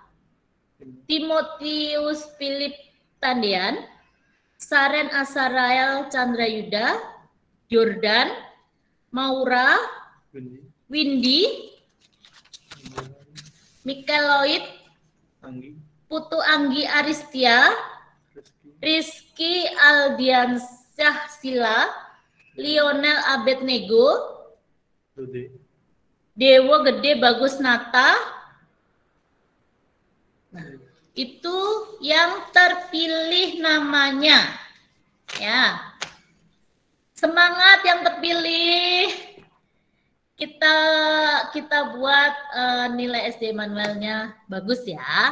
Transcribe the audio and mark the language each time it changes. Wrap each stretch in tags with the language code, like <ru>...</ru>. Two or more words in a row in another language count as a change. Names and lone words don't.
<id>Timotius Philip Tandian, Saren Asarael Chandrayuda, Jordan, Maura, Windy, Mikeloid, Putu Anggi Aristia, Rizky Aldiansyah Sila, Lionel Abednego, Dewo Gede Bagus Nata. Nah, itu yang terpilih namanya. Ya. Semangat yang terpilih. Kita buat nilai SD manualnya bagus ya.</id>